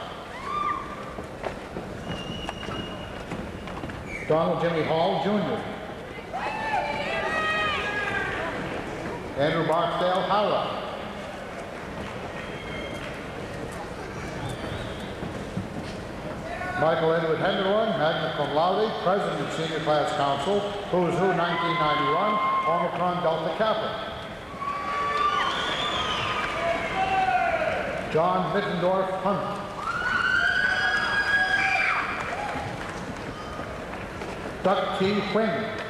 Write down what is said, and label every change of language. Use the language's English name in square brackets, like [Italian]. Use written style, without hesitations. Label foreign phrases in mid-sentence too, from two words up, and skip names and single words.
[English] Donald Jimmy Hall, Jr. Andrew Barksdale Howard. Michael Edward Henderson, [Latin] magna cum laude, [English] President, Senior Class Council, who's who, 1991, Omicron Delta Kappa. John Mittendorf Hunt. Duck T. Quinn.